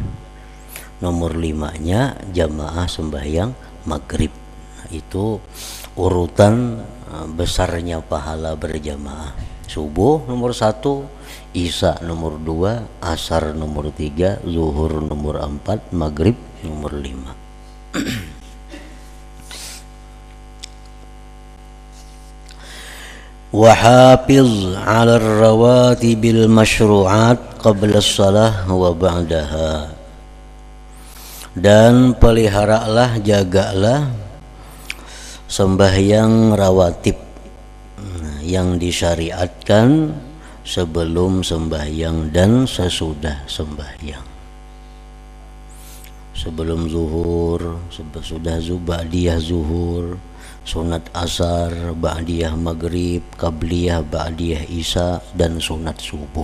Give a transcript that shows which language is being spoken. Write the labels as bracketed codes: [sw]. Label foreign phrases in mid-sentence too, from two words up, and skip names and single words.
[bjn] Nomor 5-nya jamaah sembahyang maghrib. Nah, itu urutan besarnya pahala berjamaah. Subuh nomor 1, isya nomor 2, asar nomor 3, zuhur nomor 4, maghrib nomor 5. [ar] وحافظ على الرواتب المشروعات قبل الصلاة وبعدها. [bjn] Dan peliharalah, jagalah sembahyang rawatib yang disyariatkan sebelum sembahyang dan sesudah sembahyang. Sebelum zuhur, sesudah ba'diyah zuhur, sunat asar, ba'diyah maghrib, qabliyah, ba'diyah isya, dan sunat subuh.